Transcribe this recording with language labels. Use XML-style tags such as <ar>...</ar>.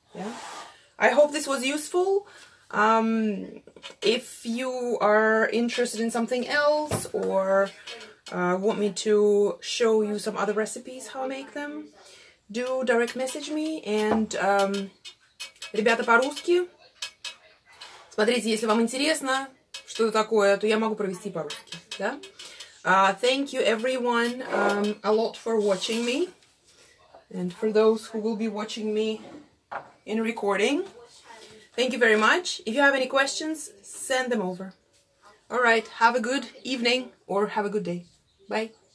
<en>Yeah, I hope this was useful. If you are interested in something else, or want me to show you some other recipes, how I make them, do direct message me.</en> <ru>And ребята по-русски, смотрите, если вам интересно что-то такое, то я могу провести по-русски, да?</ru> <en>Thank you everyone a lot for watching me, and for those who will be watching me in recording, thank you very much. If you have any questions, send them over. Alright, have a good evening or have a good day. Bye.</en>